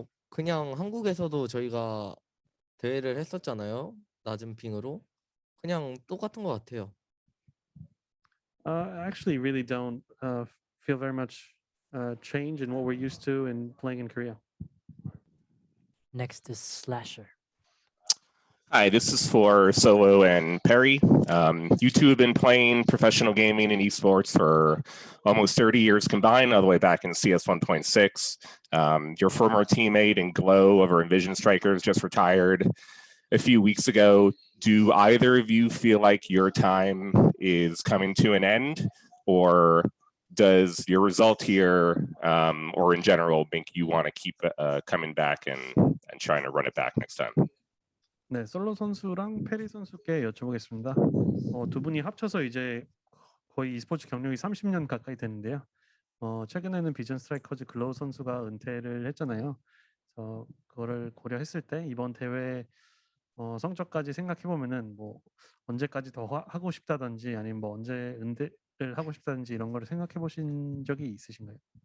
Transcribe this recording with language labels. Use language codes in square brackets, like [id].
[ko] 그냥 한국에서도 저희가 대회를 했었잖아요. 낮은 핑으로. 그냥 똑같은 것 같아요. [en] I actually really don't feel very much change in what we're used to in playing in Korea. Next is Slasher. Hi, this is for Solo and Perry. You two have been playing professional gaming and esports for almost 30 years combined, all the way back in CS 1.6. Your former teammate and Glow over Envision Strikers just retired a few weeks ago. Do either of you feel like your time is coming to an end, or does your result here, or in general, make you want to keep coming back and trying to run it back next time? [ko] 네, 솔로 선수랑 페리 선수께 여쭤보겠습니다. 두 분이 합쳐서 이제 거의 e스포츠 경력이 30년 가까이 되는데요. 최근에는 비전 스트라이커즈 글로우 선수가 은퇴를 했잖아요. 그래서 그거를 고려했을 때 이번 대회 성적까지 생각해 보면은 뭐 언제까지 더 하고 싶다든지 아니면 뭐 언제 은퇴를 하고 싶다든지 이런 거를 생각해 보신 적이 있으신가요?